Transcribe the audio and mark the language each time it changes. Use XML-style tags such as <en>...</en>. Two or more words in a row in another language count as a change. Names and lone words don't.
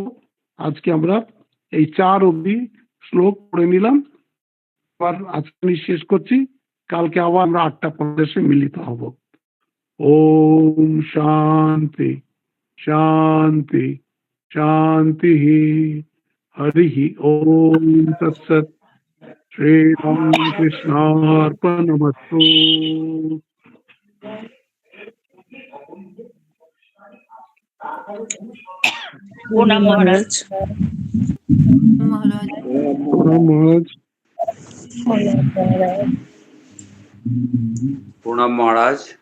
<bn>আজকে আমরা এই 4 অবধি শ্লোক পড়ে নিলাম, আবার আজকে শেষ করছি। কালকে আবার আমরা 8টা প্রদেশে মিলিত হব।</bn> <sa>ওম শান্তি শান্তি শান্তি। हरि ओम तत्सत। श्री राम कृष्णार्पणमस्तु।</sa> <bn>প্রণাম মহারাজ। महाराज প্রণাম মহারাজ।</bn>